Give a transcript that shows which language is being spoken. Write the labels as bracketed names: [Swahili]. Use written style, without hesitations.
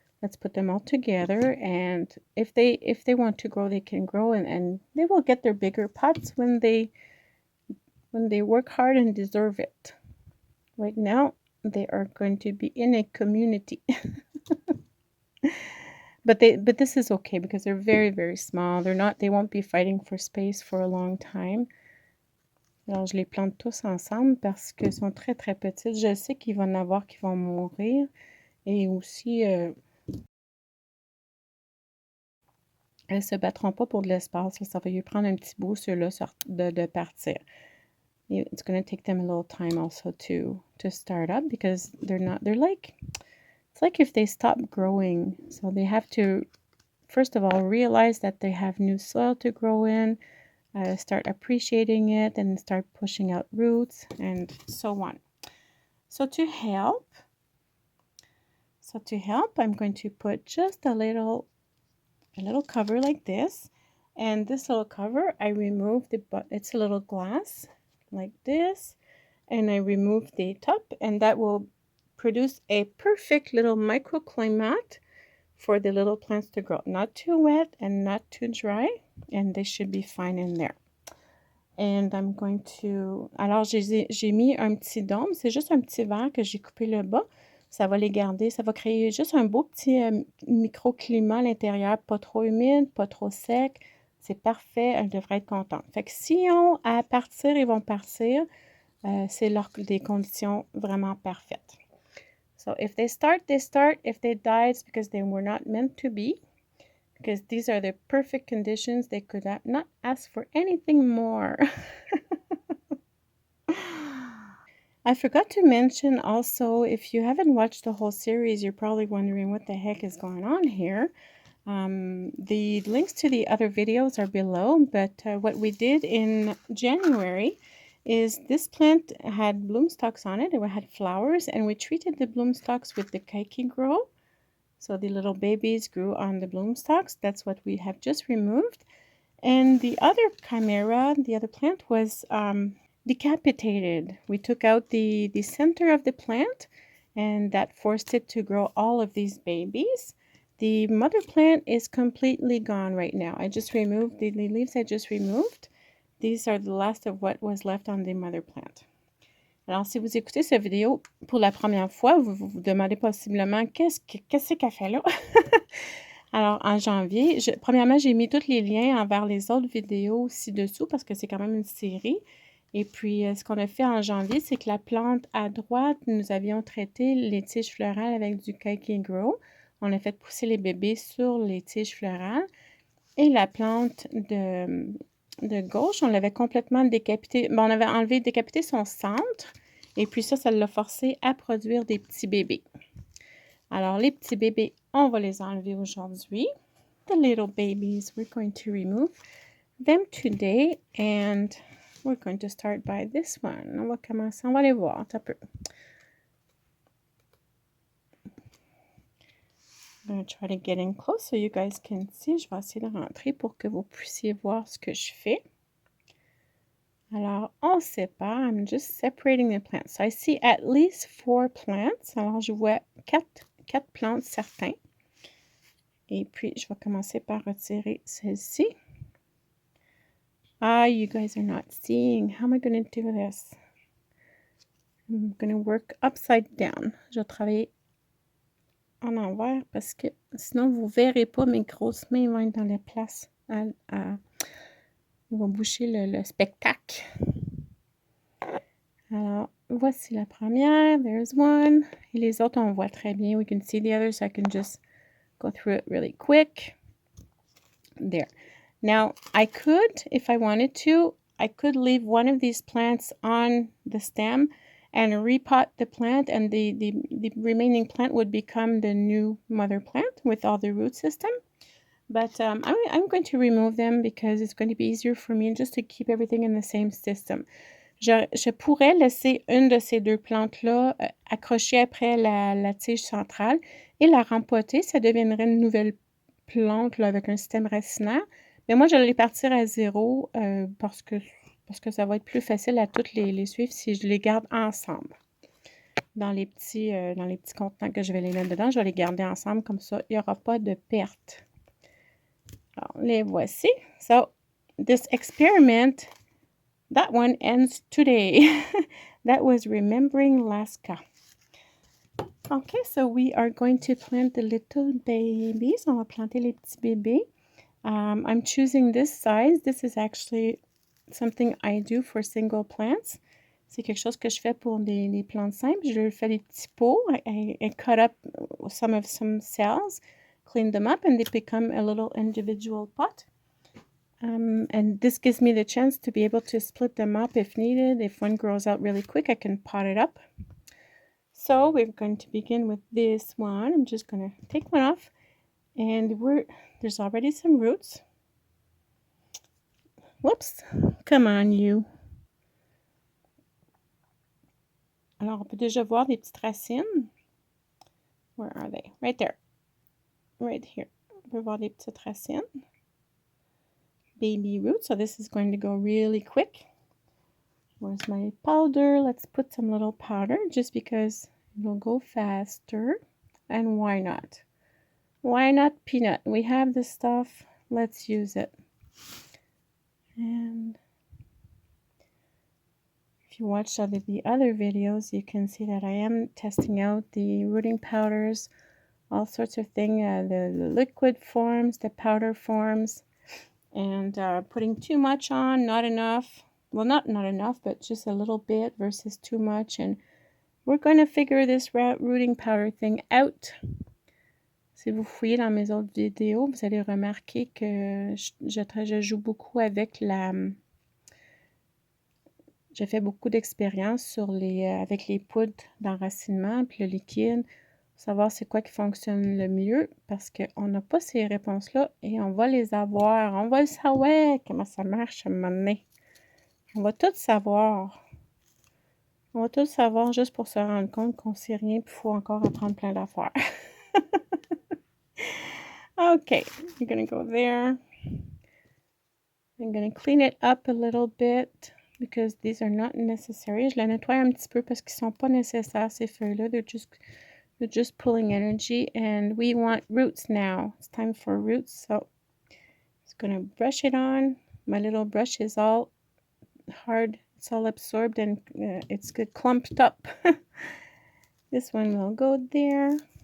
[English] Let's put them all together, and if they want to grow, they can grow, and they will get their bigger pots when they work hard and deserve it. Right now, they are going to be in a community. But this is okay because they're very small. They won't be fighting for space for a long time. [French] Alors, je les plante tous ensemble parce qu'ils sont très petites. Je sais qu'il va y en avoir qui vont mourir. Et aussi, elles se battront pas pour de l'espace. Ça va lui prendre un petit bout, ceux-là, de partir. [English] It's going to take them a little time also to start up because it's like if they stop growing. So they have to, first of all, realize that they have new soil to grow in, start appreciating it, and start pushing out roots, and so on. So to help, I'm going to put just a little cover like this. And this little cover, I remove it's a little glass like this. And I remove the top, and that will produce a perfect little microclimate for the little plants to grow. Not too wet and not too dry, and they should be fine in there. And I'm going to... [French] Alors, j'ai mis un petit dôme. C'est juste un petit verre que j'ai coupé le bas. Ça va les garder. Ça va créer juste un beau petit microclimat à l'intérieur. Pas trop humide, pas trop sec. C'est parfait. Elles devraient être contentes. Fait que si à partir, ils vont partir. C'est des conditions vraiment parfaites. [English] So if they start, they start. If they die, it's because they were not meant to be. Because these are the perfect conditions. They could not ask for anything more. I forgot to mention also, if you haven't watched the whole series, you're probably wondering what the heck is going on here. The links to the other videos are below, but what we did in January is this plant had bloom stalks on it. It had flowers, and we treated the bloom stalks with the qu'est grow. So the little babies grew on the bloom stalks. That's what we have just removed. And the other chimera, the other plant, was decapitated. We took out the center of the plant, and that forced it to grow all of these babies. The mother plant is completely gone right now. I just removed the leaves. I just removed. These are the last of what was left on the mother plant. [French] Alors, si vous écoutez cette vidéo pour la première fois, vous vous demandez possiblement qu'est-ce qu'elle fait là? Alors, en janvier, premièrement, j'ai mis tous les liens envers les autres vidéos ci-dessous parce que c'est quand même une série. Et puis, ce qu'on a fait en janvier, c'est que la plante à droite, nous avions traité les tiges florales avec du qu'est grow. On a fait pousser les bébés sur les tiges florales. Et la plante de gauche, on l'avait complètement décapité. Bon, on avait décapité son centre. Et puis ça l'a forcé à produire des petits bébés. Alors, les petits bébés, on va les enlever aujourd'hui. [English] The little babies, we're going to remove them today. And we're going to start by this one. [French] On va commencer, on va les voir un peu. [English] I'm going to try to get in close so you guys can see. [French] Je vais essayer de rentrer pour que vous puissiez voir ce que je fais. Alors, on sépare. [English] I'm just separating the plants. So I see at least 4 plants. [French] Alors, je vois 4 plantes certains. Et puis, je vais commencer par retirer celle-ci. [English] Ah, you guys are not seeing. How am I going to do this? I'm going to work upside down. [French] Je vais travailler en envers parce que sinon, vous ne verrez pas mes grosses mains vont être dans la place. On va boucher le spectacle. Alors, voici la première. [English] There's one. [French] Et les autres, on voit très bien. [English] We can see the others, so I can just go through it really quick. There. Now, I could, if I wanted to, I could leave one of these plants on the stem and repot the plant, and the remaining plant would become the new mother plant with all the root system. But I'm going to remove them because it's going to be easier for me just to keep everything in the same system. [French] Je pourrais laisser une de ces deux plantes-là accrochée après la tige centrale et la rempoter. Ça deviendrait une nouvelle plante là, avec un système racinaire. Mais moi, je vais les partir à 0 parce que ça va être plus facile à toutes les suivre si je les garde ensemble. Dans les petits contenants que je vais les mettre dedans, je vais les garder ensemble. Comme ça, il n'y aura pas de perte. Alors, les voici. [English] So, this experiment, that one ends today. That was remembering Alaska. Okay, so we are going to plant the little babies. [French] On va planter les petits bébés. [English] I'm choosing this size. This is actually something I do for single plants. [French] C'est quelque chose que je fais pour les plantes simples. Je fais des petits pots. [English] I cut up some cells, clean them up, and they become a little individual pot. And this gives me the chance to be able to split them up if needed. If one grows out really quick, I can pot it up. So we're going to begin with this one. I'm just going to take one off. And there's already some roots. Whoops. Come on, you. [French] Alors, on peut déjà voir des petites racines. [English] Where are they? Right there. Right here. [French] On peut voir des petites racines. [English] Baby roots. So this is going to go really quick. Where's my powder? Let's put some little powder just because it'll go faster. And why not? Why not peanut? We have the stuff. Let's use it. And if you watch the other videos, you can see that I am testing out the rooting powders, all sorts of things, the liquid forms, the powder forms, and putting too much on, not enough. Well, not enough, but just a little bit versus too much. And we're going to figure this rooting powder thing out. [French] Si vous fouillez dans mes autres vidéos, vous allez remarquer que je joue beaucoup avec j'ai fait beaucoup d'expériences avec les poudres d'enracinement puis le liquide, pour savoir c'est quoi qui fonctionne le mieux, parce qu'on n'a pas ces réponses-là et on va les avoir. On va le savoir comment ça marche à un moment donné. On va tout savoir. On va tout savoir juste pour se rendre compte qu'on ne sait rien et qu'il faut encore apprendre plein d'affaires. [English] Okay, I'm going to go there. I'm going to clean it up a little bit because these are not necessary. [French] Je la nettoie un petit peu parce qu'ils ne sont pas nécessaires, ces feuilles-là. [English] They're just pulling energy, and we want roots now. It's time for roots, so I'm going to brush it on. My little brush is all hard. It's all absorbed, and it's good clumped up. This one will go there.